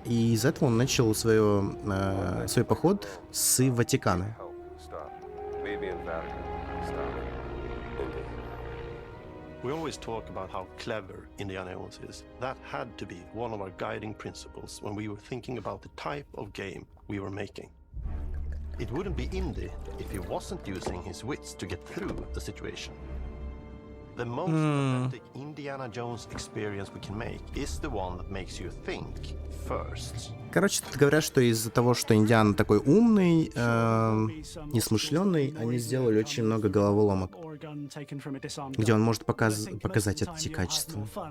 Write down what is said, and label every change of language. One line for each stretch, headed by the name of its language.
Russian: И из этого он начал свой поход с Ватикана.
English: We always talk about how clever Indiana Jones is. That had to be one of our guiding principles when we were thinking about the type of game we were making. It wouldn't be indie if he wasn't using his wits to get through the situation. The most authentic Indiana Jones experience we can make is the one that makes you think first.
Russian: Короче, тут говорят, что из-за того, что Индиана такой умный, несмышленый, они сделали очень много головоломок, где он может показать эти качества.